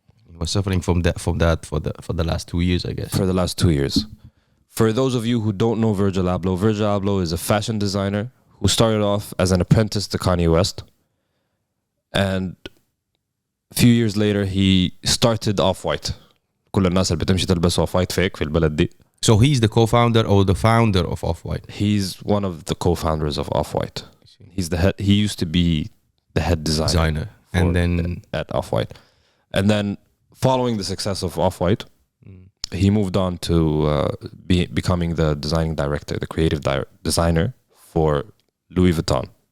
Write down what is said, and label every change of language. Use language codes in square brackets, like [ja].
[en] He was suffering from that for the last 2 years, I guess. For the last 2 years. For those of you who don't know Virgil Abloh is a fashion designer who started off as an apprentice to Kanye West. And a few years later, he started Off-White. [ar] كل الناس اللي بتمشي تلبس Off-White fake في البلد دي. [en] So he's the co-founder or the founder of Off-White? He's one of the co-founders of Off-White. He's the head. He used to be the head designer. And then at Off-White. And then following the success of Off-White, he moved on to becoming the designing director, the creative designer for Louis Vuitton.